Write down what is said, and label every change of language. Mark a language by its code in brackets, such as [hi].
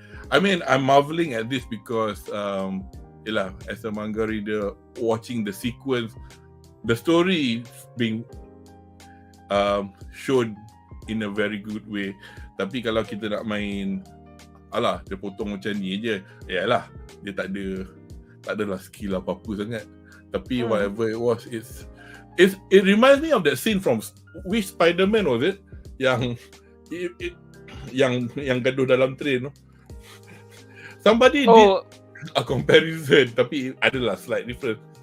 [en] I mean, I'm marveling at this because [ms] yelah, [en] as a manga reader, watching the sequence, the story being shown in a very good way. [ms] Tapi kalau kita nak main alah, dia potong macam ni je. Yalah, dia tak adalah skill apa-apa sangat. [en] Tapi whatever it was, it reminds me of that scene from which Spider-Man was it? [ms] Yang gaduh dalam train tu. [en] Somebody did a comparison, [ms] tapi adalah [en] slight difference.